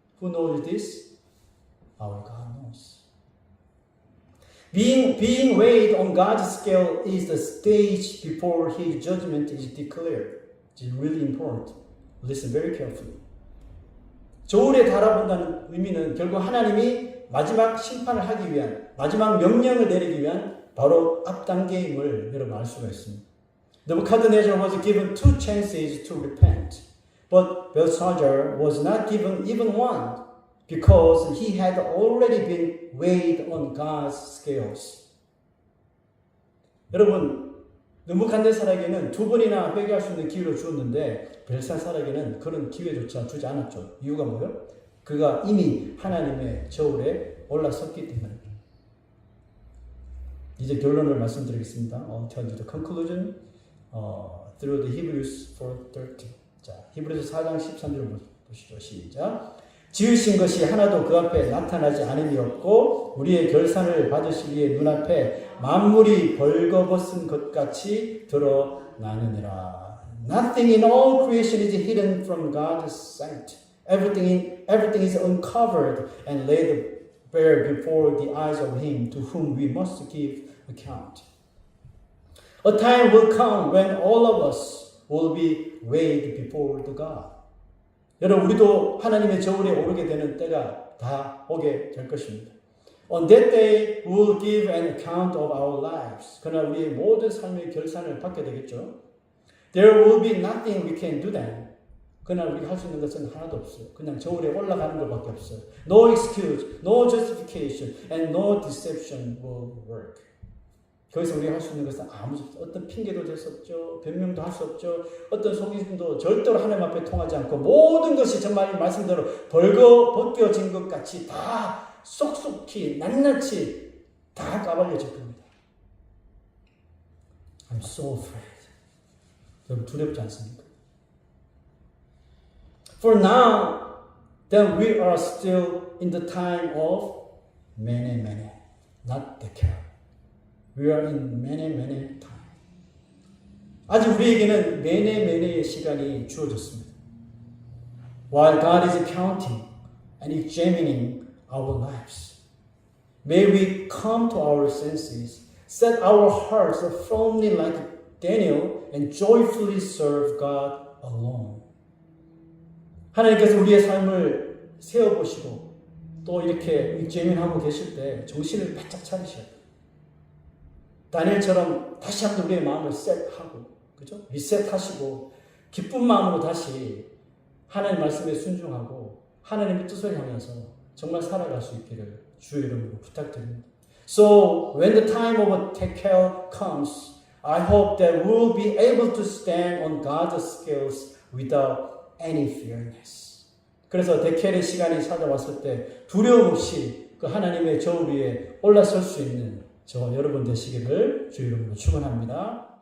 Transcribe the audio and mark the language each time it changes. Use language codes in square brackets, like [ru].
[en] Who knows this? Our God knows. Being weighed on God's scale is the stage before His judgment is declared. It's really important. Listen very carefully. [ko] 저울에 달아본다는 의미는 결국 하나님이 마지막 심판을 하기 위한, 마지막 명령을 내리기 위한 바로 앞 단계임을 여러분 알 수가 있습니다. [en] Nebuchadnezzar was given 2 chances to repent, but Belshazzar was not given even one because he had already been weighed on God's scales. [ko] 여러분, 느부갓네살에게는 2번이나 회개할 수 있는 기회를 주었는데 벨사살에게는 그런 기회조차 주지 않았죠. 이유가 뭐예요? 그가 이미 하나님의 저울에 올라섰기 때문에. 이제 결론을 말씀드리겠습니다. [en] I'll tell you the conclusion through the Hebrews 4:13. [ko] 자, 히브리서 4장 13절을 보시죠. 시작. 지으신 것이 하나도 그 앞에 나타나지 않음이 없고 우리의 결산을 받으시기 위해 눈앞에 만물이 벌거벗은 것 같이 드러나느니라. [en] Nothing in all creation is hidden from God's sight. Everything is uncovered and laid bare before the eyes of Him to whom we must give account. A time will come when all of us will be weighed before the God. [ko] 여러분, 우리도 하나님의 저울에 오르게 되는 때가 다 오게 될 것입니다. [en] On that day, we will give an account of our lives. [ko] 그러나 우리의 모든 삶의 결산을 받게 되겠죠. [en] There will be nothing we can do then. [ko] 그러나 우리가 할 수 있는 것은 하나도 없어요. 그냥 저울에 올라가는 것밖에 없어요. [en] No excuse, no justification, and no deception will work. [ko] 거기서 우리가 할 수 있는 것은 아무것도 없어요. 어떤 핑계도 될 수 없죠. 변명도 할 수 없죠. 어떤 속임도 절대로 하나님 앞에 통하지 않고 모든 것이 정말 말씀대로 벗겨진 것 같이 다 쏙쏙히 낱낱이 다 까발려질 겁니다. [en] I'm so afraid. [ko] 여러분 두렵지 않습니까? [en] For now, then we are still in the time of mene mene, not tekel. We are in mene mene time. [ko] 아직 우리에게는 mene mene의 시간이 주어졌습니다. [en] While God is counting and examining our lives, may we come to our senses, set our hearts firmly like Daniel, and joyfully serve God alone. [ko] 하나님께서 우리의 삶을 세워보시고 또 이렇게 examin하고 계실 때 정신을 바짝 차리셔야 돼요. 다니엘처럼 다시 한번 우리의 마음을 셋하고, 그죠? 리셋하시고 기쁜 마음으로 다시 하나님 말씀에 순종하고 하나님의 뜻을 향해서 정말 살아갈 수 있기를 주의 이름으로 부탁드립니다. [en] So when the time of tekel comes, I hope that we will be able to stand on God's scales without any fearness. [ko] 그래서 데켈의 시간이 찾아왔을 때 두려움 없이 그 하나님의 저울 위에 올라설 수 있는 저 여러분 되시기를 주의 이름으로 축원합니다.